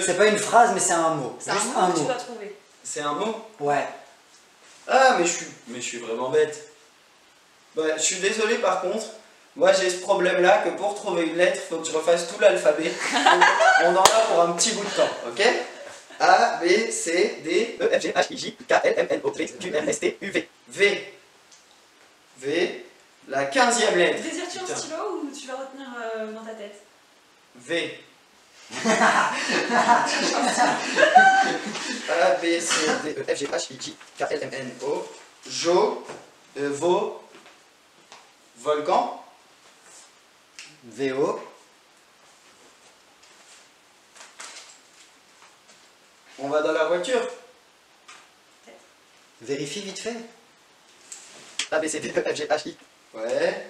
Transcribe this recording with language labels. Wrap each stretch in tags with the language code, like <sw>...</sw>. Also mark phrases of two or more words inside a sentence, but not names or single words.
<fr>C'est pas une phrase, mais c'est un mot. C'est Juste un un mot que tu mot. dois trouver. C'est un mot? Ouais. Ah, mais je suis vraiment bête. Bah, je suis désolé par contre. Moi j'ai ce problème là que pour trouver une lettre, il faut que je refasse tout l'alphabet. On en a pour un petit bout de temps, ok? A, B, C, D, E, F, G, H, I, J, K, L, M, N, O, P, Q, R, S, T, U, V. V. La 15e lettre. Désires-tu un Putain. stylo ou tu vas retenir dans ta tête? V. A, B, C, D, E, F, G, H, I, J, K, L, M, N, O. Jo, Vo, volcan. VO. On va dans la voiture. Vérifie vite fait. A, B, C, D, E, F, G, H, I. Ouais.</fr>